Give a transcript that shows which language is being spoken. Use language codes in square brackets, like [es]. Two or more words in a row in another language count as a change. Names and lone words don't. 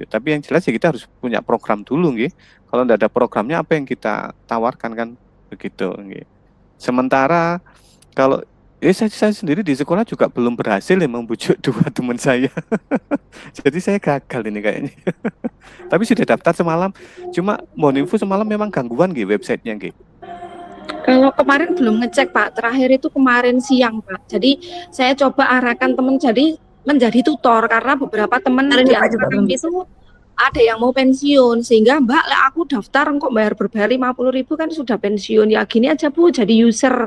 [id] Tapi yang jelas ya kita harus punya program dulu nggih. Kalau tidak ada programnya apa yang kita tawarkan kan begitu nggih. Sementara kalau saya sendiri di sekolah juga belum berhasil ya membujuk 2 teman saya. Jadi saya gagal ini kayaknya. Tapi sudah daftar semalam. Cuma mohon info semalam memang gangguan nggih websitenya nggih. Kalau kemarin belum ngecek Pak, terakhir itu kemarin siang Pak. Jadi saya coba arahkan teman jadi menjadi tutor karena beberapa teman di antara kami itu ada yang mau pensiun, sehingga Mbak aku daftar kok berbayar 50.000 kan sudah pensiun, ya gini aja Bu jadi user.